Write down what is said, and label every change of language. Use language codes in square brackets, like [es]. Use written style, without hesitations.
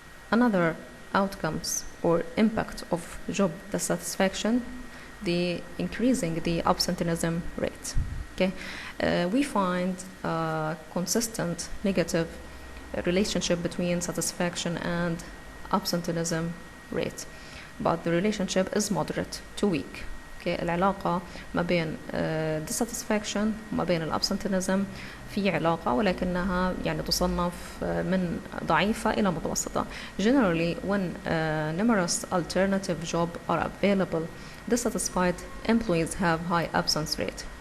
[en] Another outcomes or impact of job dissatisfaction, the increasing the absenteeism rate. Okay, we find a consistent negative relationship between satisfaction and absenteeism rate, but the relationship is moderate to weak. [ar] Okay, العلاقة ما بين dissatisfaction وما بين الabsenteeism في علاقة، ولكنها يعني تصنف من ضعيفة إلى متوسطة. [en] Generally, when numerous alternative jobs are available, dissatisfied employees have high absence rate.